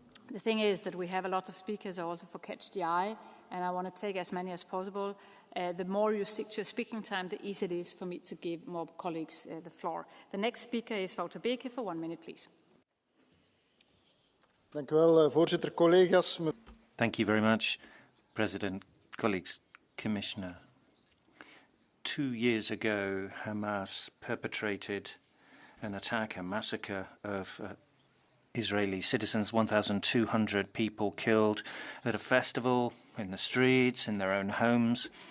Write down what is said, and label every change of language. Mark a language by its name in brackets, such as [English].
[English] The thing is that we have a lot of speakers also for Catch the Eye, and I want to take as many as possible. The more you stick to your speaking time, the easier it is for me to give more colleagues the floor. The next speaker is Wouter Beke for 1 minute, please. [Dutch] Dank u wel, voorzitter, collega's. [English] Thank you very much, President, colleagues, Commissioner. 2 years ago, Hamas perpetrated an attack, a massacre of Israeli citizens, 1,200 people killed at a festival, in the streets, in their own homes.